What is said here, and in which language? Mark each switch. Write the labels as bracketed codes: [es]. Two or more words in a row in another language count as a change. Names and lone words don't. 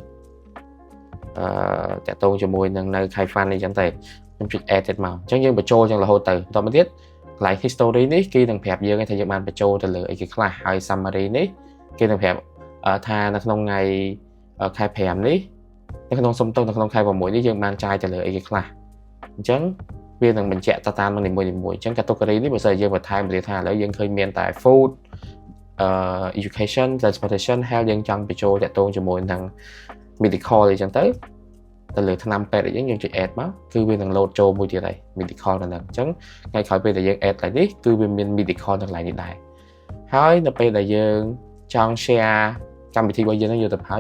[km] តាក់ទងជាមួយនឹងនៅ Kaifan អីចឹងទៅខ្ញុំចុច add ទៀតមកអញ្ចឹងយើងបញ្ចូលចឹងរហូតទៅបន្តមកទៀតកន្លែង history នេះគឺនឹងប្រាប់យើងថាយើងបានបញ្ចូលទៅលើអីគេខ្លះហើយ summary នេះគេនឹងប្រាប់ថានៅក្នុងថ្ងៃខែ5នេះនៅក្នុងសុំទោសនៅក្នុងខែ6នេះយើងបានចាយទៅលើអីគេខ្លះអញ្ចឹងវានឹងបញ្ជាក់តាមនឹងនីមួយៗអញ្ចឹង category នេះបើសិនយើងបន្ថែមថាឥឡូវយើងឃើញមានតែ food [en] education transportation health [km] យើងចង់បញ្ចូលតាក់ទងជាមួយនឹង medical អីចឹងទៅលើថ្នាំពេទ្យអីចឹងយើងចុច add មកគឺវានឹង load ចូលមួយទៀតហើយ medical នៅហ្នឹងអញ្ចឹងថ្ងៃក្រោយពេលដែលយើង add ឡើងនេះគឺវាមាន medical នៅកន្លែងនេះដែរហើយនៅពេលដែលយើងចង់ share កម្មវិធីរបស់យើងនឹងយកទៅប្រើ